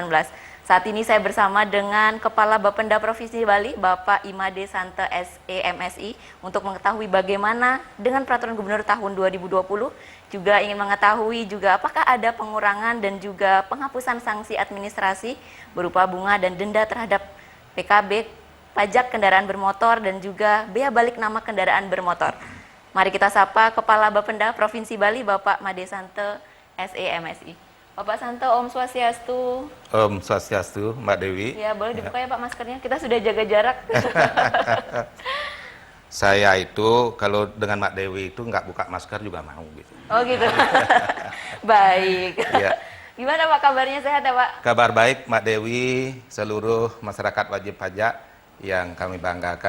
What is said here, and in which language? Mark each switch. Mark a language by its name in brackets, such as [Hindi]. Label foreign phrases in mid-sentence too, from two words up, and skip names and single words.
[Indonesian] Saat ini saya bersama dengan Kepala Bapenda Provinsi Bali, Bapak Imade Sante SEMSI, untuk mengetahui bagaimana dengan Peraturan Gubernur tahun 2020, juga ingin mengetahui juga apakah ada pengurangan dan juga penghapusan sanksi administrasi berupa bunga dan denda terhadap PKB, pajak kendaraan bermotor, dan juga bea balik nama kendaraan bermotor. Mari kita sapa Kepala Bapenda Provinsi Bali, Bapak Made Sante SEMSI. Bapak Sante, Om Swastiastu. Om Swastiastu, Mbak Dewi. Ya, boleh dibuka ya Pak maskernya, kita sudah jaga jarak. Saya itu kalau dengan Mbak Dewi itu nggak buka masker juga mau gitu. Oh gitu. Baik. Ya. Gimana Pak kabarnya, sehat ya Pak? Kabar baik Mbak Dewi, seluruh masyarakat wajib pajak yang kami banggakan.